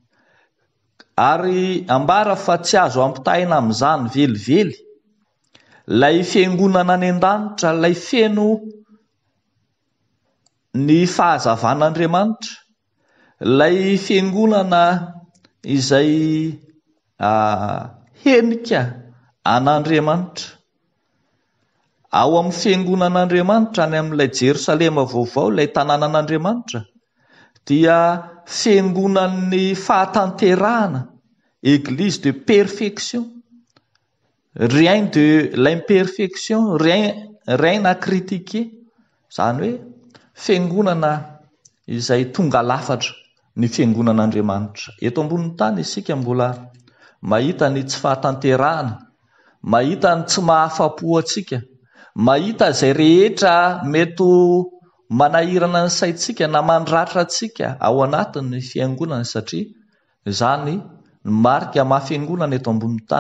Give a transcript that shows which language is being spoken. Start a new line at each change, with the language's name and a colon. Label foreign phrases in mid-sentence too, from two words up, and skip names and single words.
Malagasy: Ary ambara fa tsy azo ampitahina amin'izany velively lay fiangonana any an-danitra, lay feno ny fahazavan'Andriamanitra, lay fiangonana izay henika an'Andriamanitra. Ao amin'ny fiangonan'Andriamanitra, any amin'ilay Jerosalema vaovao, ilay tanànan'Andriamanitra, dia fiangonan'ny fahatanterahana,
French: église de perfection, rien de l'imperfection, rien à critiquer.
Malagasy: Zany hoe fiangonana izay tonga lafatra ny fiangonan'Andriamanitra. Eto ambonin'ny tany isika mbola mahita ny tsy fahatanterahana, mahita ny tsy mahafa-po antsika, mahita izay rehetra mety manahirana ny saintsika na mandratra antsika ao anatin'ny fiangonana, satria izany ny marika maha-fiangonana eto ambonin'ny tany.